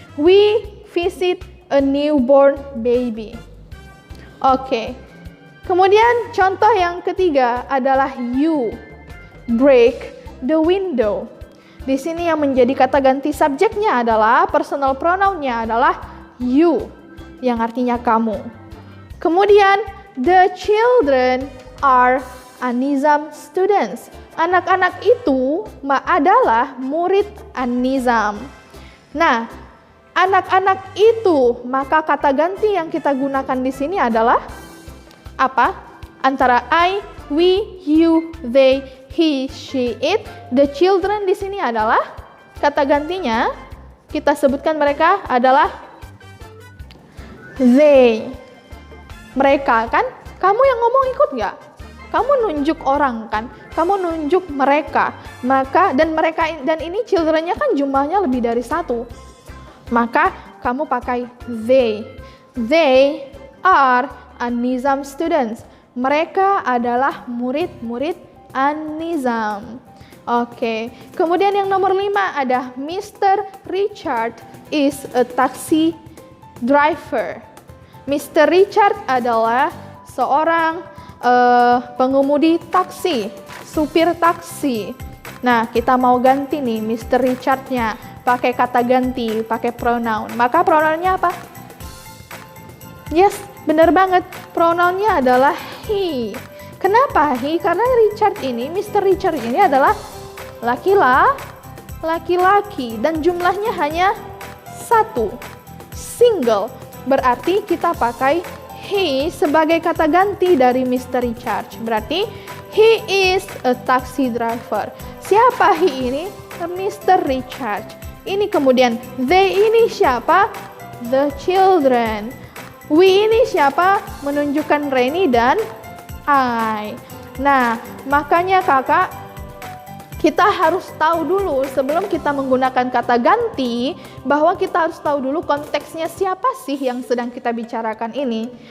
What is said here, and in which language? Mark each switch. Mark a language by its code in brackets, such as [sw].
[en] We visit a newborn baby. Oke. [id] Kemudian contoh yang ketiga adalah [en] you break the window. [id] Di sini yang menjadi kata ganti subjeknya adalah personal pronounnya adalah you, yang artinya kamu. [en] Kemudian the children are An-Nizam students. [id] Anak-anak itu adalah murid An-Nizam. Nah, anak-anak itu, maka kata ganti yang kita gunakan di sini adalah apa? Antara [en] I, we, you, they, [id] he, she, it. The children di sini adalah kata gantinya. Kita sebutkan mereka adalah they. Mereka kan? Kamu yang ngomong ikut nggak? Kamu nunjuk orang kan? Kamu nunjuk mereka. Maka dan ini children-nya kan jumlahnya lebih dari satu. Maka kamu pakai they. [en] They are An-Nizam students. [id] Mereka adalah murid-murid An-Nizam. Oke. Kemudian yang nomor 5 ada Mr. [en] Richard is a taxi driver. [id] Mr. Richard adalah seorang pengemudi taksi, supir taksi. Nah, kita mau ganti nih Mr. Richard-nya pakai kata ganti, pakai pronoun. Maka pronounnya apa? Yes, benar banget. Pronounnya adalah he. Kenapa he? Karena Richard ini, Mr. Richard ini adalah laki-laki dan jumlahnya hanya satu, single. Berarti kita pakai he sebagai kata ganti dari Mr. Richard. [en] Berarti he is a taxi driver. [id] Siapa he ini? Mr. Richard. Ini kemudian they ini siapa? The children. We ini siapa? Menunjukkan Reni dan I. Nah, makanya kakak, kita harus tahu dulu sebelum kita menggunakan kata ganti, bahwa kita harus tahu dulu konteksnya siapa sih yang sedang kita bicarakan ini.